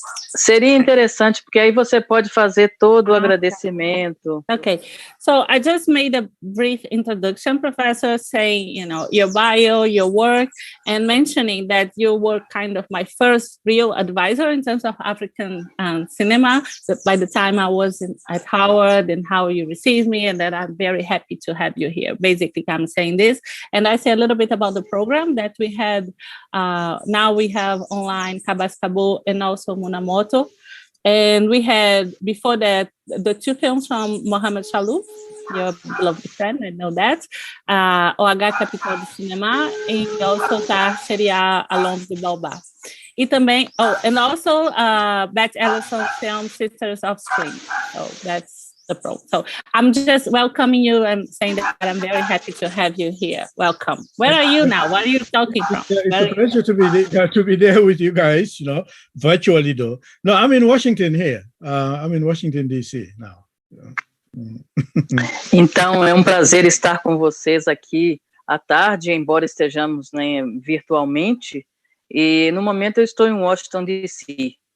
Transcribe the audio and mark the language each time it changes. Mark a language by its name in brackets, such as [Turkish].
[Portuguese] Seria interessante, porque aí você pode fazer todo o agradecimento. [English] Okay, so I just made a brief introduction, Professor, saying, your bio, your work, and mentioning that you were kind of my first real advisor in terms of African cinema. So by the time I was at Howard, and how you received me, and that I'm very happy to have you here. Basically, I'm saying this. And I say a little bit about the program that we had. Now we have online Kabascabo and also Munamoto. And we had, before that, the two films from Mohamed Chalouf, your beloved friend, I know that, OH Capital do Cinema, and also Seria Along the Baobá. [Portuguese] E também, [English] and also Beth Ellison's film Sisters of Spring. So that's the pro. So I'm just welcoming you and saying that I'm very happy to have you here. Welcome. Where are you now? Where are you talking from? It's a pleasure to be there with you guys, virtually though. No, I'm in Washington here. I'm in Washington, D.C. now. [Portuguese] Então, é um prazer estar com vocês aqui à tarde, embora estejamos, né, virtualmente. E no momento eu estou em Washington, D.C.